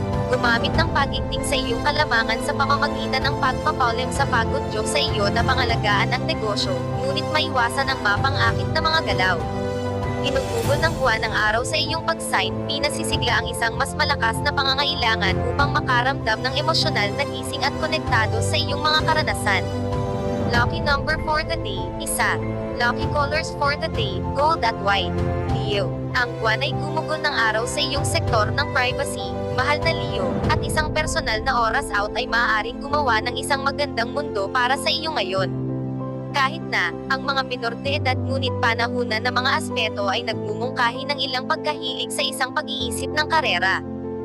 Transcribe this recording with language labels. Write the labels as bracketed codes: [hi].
[tl] Gumamit ng pagigting sa iyong kalamangan sa pamamagitan ng pagpapaulim sa pag-udyok sa iyo na pangalagaan ang negosyo, ngunit maiwasan ang mapang-akit na mga galaw. Inugugol ng buwan ng araw sa iyong pag-sign, pinasisigla ang isang mas malakas na pangangailangan upang makaramdam ng emosyonal na gising at konektado sa iyong mga karanasan. [en] Lucky number for the day, 1. Lucky colors for the day, gold at white. [tl] Leo, ang buwan ay gumugol ng araw sa iyong sektor ng privacy, mahal na Leo, at isang personal na oras out ay maaaring gumawa ng isang magandang mundo para sa iyo ngayon. Kahit na, ang mga minor de edad ngunit panahunan na mga aspeto ay nagmumungkahi ng ilang pagkahilig sa isang pag-iisip ng karera.